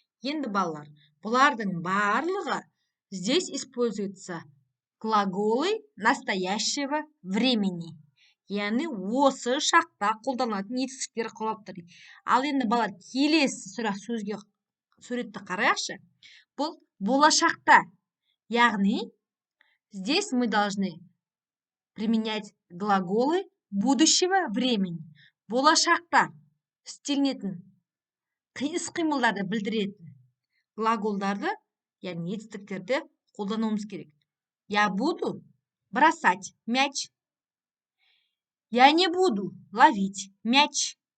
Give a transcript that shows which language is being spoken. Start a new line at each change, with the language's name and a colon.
Kazakh: Енді балалар, бұлардың барлығы
Russian: здесь используются глаголы настоящего времени.
Kazakh: яғни осы шақта қолданылатын етістіктер құралып тұр. Ал енді балалар, келесі суретті қарайықшы. Бұл болашақта.
Russian: Яғни здесь мы должны применять глаголы будущего времени.
Kazakh: Болашақта істелінетін іс-қимылдарды білдіретін глаголдарды, яғни етістіктерді қолдануымыз керек.
Russian: Я буду бросать мяч. Я не буду ловить мяч.